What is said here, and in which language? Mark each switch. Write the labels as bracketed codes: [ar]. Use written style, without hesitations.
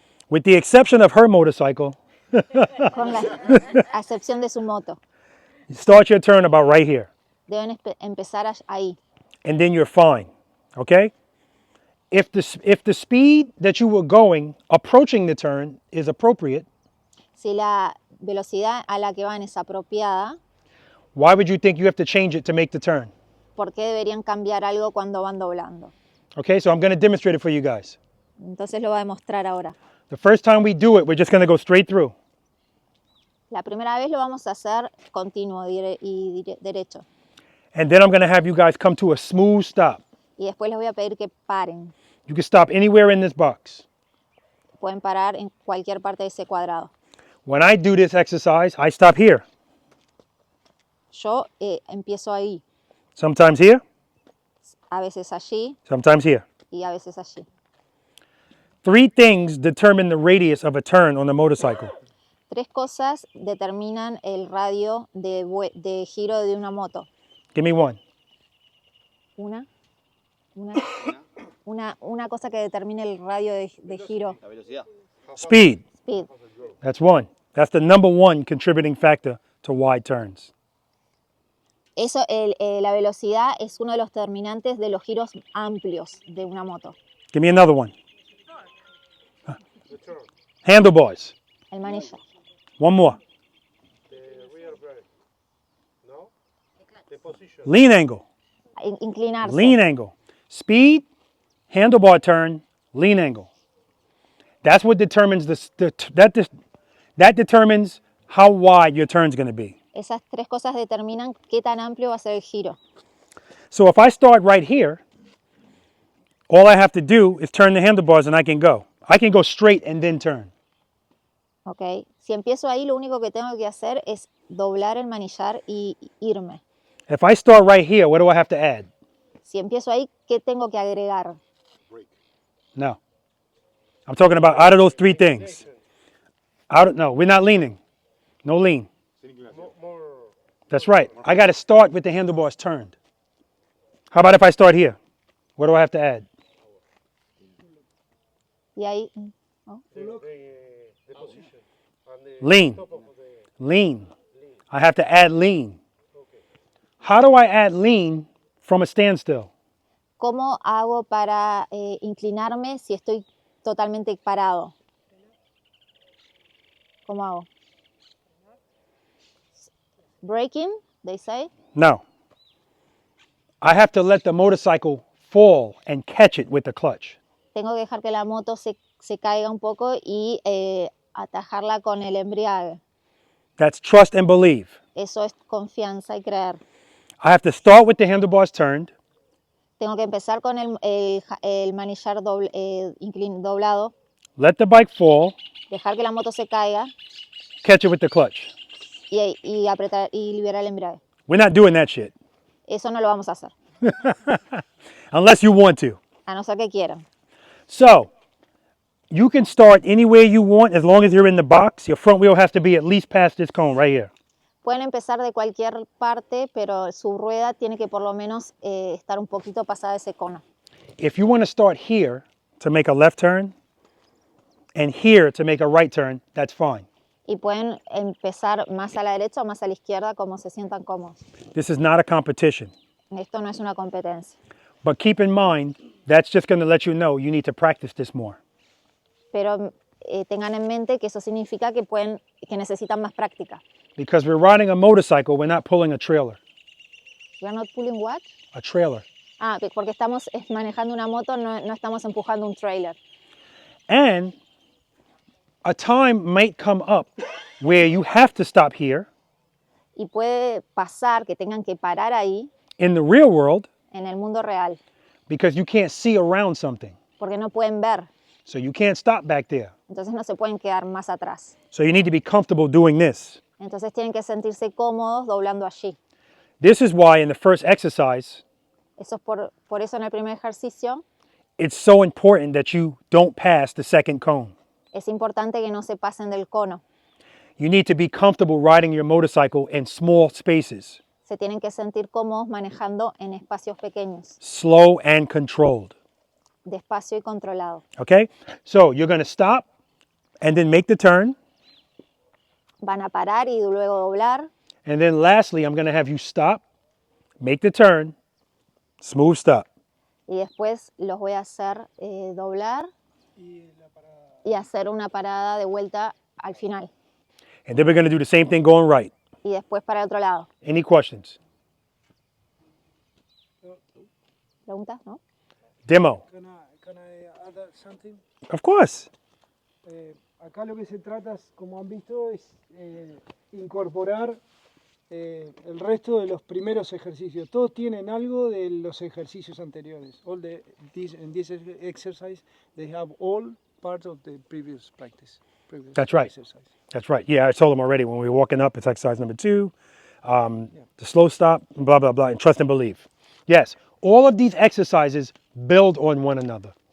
[en] With the exception of her motorcycle, [es] con la excepción de su moto. [en] start your turn about right here. [es] Deben empezar ahí. [en] And then you're fine, okay? If the speed that you were going, approaching the turn, is appropriate, [es] Si la velocidad a la que van es apropiada, [en] why would you think you have to change it to make the turn? [es] ¿por qué deberían cambiar algo cuando van doblando? [en] Okay, so I'm going to demonstrate it for you guys. [es] Entonces lo voy a demostrar ahora. [en] The first time we do it, we're just going to go straight through. [es] La primera vez lo vamos a hacer continuo y derecho. [en] And then I'm going to have you guys come to a smooth stop. [es] Y después les voy a pedir que paren. [en] You can stop anywhere in this box. [es] Pueden parar en cualquier parte de ese cuadrado. [en] When I do this exercise, I stop here. [es] Yo empiezo ahí, [en] Sometimes here, [es] a veces allí [en] sometimes here. [es] y a veces allí. [en] 3 things determine the radius of a turn on the motorcycle. [es] 3 cosas determinan el radio de giro de una moto. [en] Give me one. [es] Una cosa que determine el radio de giro. La velocidad. [en] Speed. Speed. That's one. That's the number 1 contributing factor to wide turns. Eso, la velocidad es uno de los determinantes de los giros amplios de una moto. Give me another one. Handlebars. [es] El manillar. [en] One more. The rear brake. No? The position. Lean angle. [es] Inclinarse. [en] Lean angle. Speed, handlebar turn, lean angle. That's what determines that determines how wide your turn's going to be. Esas 3 cosas determinan qué tan amplio va a ser el giro. So if I start right here, all I have to do is turn the handlebars and I can go. I can go straight and then turn. Okay. [es] Si empiezo ahí, lo único que tengo que hacer es doblar el manillar y irme. [en] If I start right here, what do I have to add? [es] Si empiezo ahí, ¿qué tengo que agregar? [en] No. I'm talking about out of those 3 things. No, we're not leaning. No lean. That's right. I got to start with the handlebars turned. How about if I start here? What do I have to add? [es] Y ahí, [en] The position. And the Lean. top of the Lean. I have to add lean. How do I add lean from a standstill? [es] ¿cómo hago para inclinarme si estoy totalmente parado? ¿Cómo hago? [en] Braking, they say. No. I have to let the motorcycle fall and catch it with the clutch. [es] Tengo que dejar que la moto se caiga un poco y atajarla con el embriague. [en] That's trust and believe. [es] Eso es confianza y creer. [en] I have to start with the handlebars turned. [es] Tengo que empezar con el manillar doblado, [en] Let the bike fall, [es] dejar que la moto se caiga [en] catch it with the clutch. [es] y apretar y liberar el embrague. [en] We're not doing that shit. [es] Eso no lo vamos a hacer, [en] Unless you want to. [es] a no ser que quieran. [en] So, you can start anywhere you want as long as you're in the box. Your front wheel has to be at least past this cone right here. [es] Pueden empezar de cualquier parte, pero su rueda tiene que por lo menos estar un poquito pasada ese cono. [en] If you want to start here to make a left turn and here to make a right turn, that's fine. [es] Y pueden empezar más a la derecha o más a la izquierda como se sientan cómodos. [en] This is not a competition. [es] Esto no es una competencia. [en] But keep in mind, that's just going to let you know you need to practice this more. [es] Pero tengan en mente que eso significa que necesitan más práctica. [en] Because we're riding a motorcycle, we're not pulling a trailer. We are not pulling what? A trailer. [es] Ah, porque estamos manejando una moto, no estamos empujando un trailer. [en] And a time might come up where you have to stop here. [es] Y puede pasar que tengan que parar ahí [en] In the real world, [es] en el mundo real, [en] because you can't see around something. [es] porque no pueden ver, [en] So you can't stop back there. [es] entonces no se pueden quedar más atrás. [en] So you need to be comfortable doing this. [es] Entonces tienen que sentirse cómodos doblando allí. [en] This is why in the first exercise, [es] Eso es por eso en el primer ejercicio [en] it's so important that you don't pass the second cone. [es] es importante que no se pasen del cono. [en] You need to be comfortable riding your motorcycle in small spaces, [es] Se tienen que sentir cómodos manejando en espacios pequeños, [en] slow and controlled. [es] despacio y controlado. [en] Okay? So you're going to stop and then make the turn. [es] Van a parar y luego doblar. [en] And then lastly, I'm going to have you stop, make the turn, smooth stop. [es] Y después los voy a hacer doblar y hacer una parada de vuelta al final. [en] And then we're going to do the same thing going right. [es] Y después para el otro lado. [en] Any questions? [es] ¿Preguntas? ¿No? [en] Demo. Can I add something? Of course. [es] Acá lo que se trata, como han visto, es incorporar el resto de los primeros ejercicios. Todos tienen algo de los ejercicios anteriores. [en] In this exercise, they have all parts of the previous practice. That's right. Exercise. That's right. Yeah, I told them already when we were walking up, it's exercise number 2. The slow stop, blah, blah, blah, and trust and believe. Yes, all of these exercises build on one another.